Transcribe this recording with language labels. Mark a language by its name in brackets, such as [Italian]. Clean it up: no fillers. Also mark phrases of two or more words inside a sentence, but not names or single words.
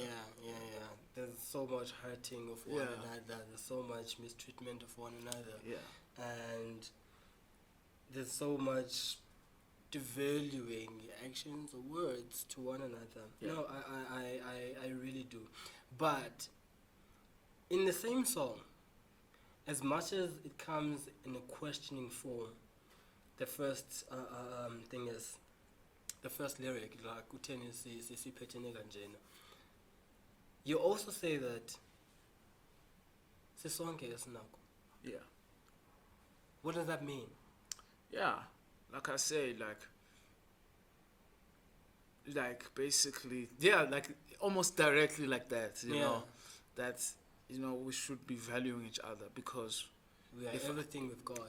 [English] There's so much hurting of one another, there's so much mistreatment of one another, and there's so much devaluing actions or words to one another. No, I really do. But in the same song, as much as it comes in a questioning form, the first thing is, the first lyric, like, [Xhosa] Kutheni siphethene kanjena, [English] you also say that [Xhosa] sisonke esinako. [English] What does that mean? Like I say, like basically, like almost directly like that, you know, that, you know, we should be valuing each other, because we are everything we've got.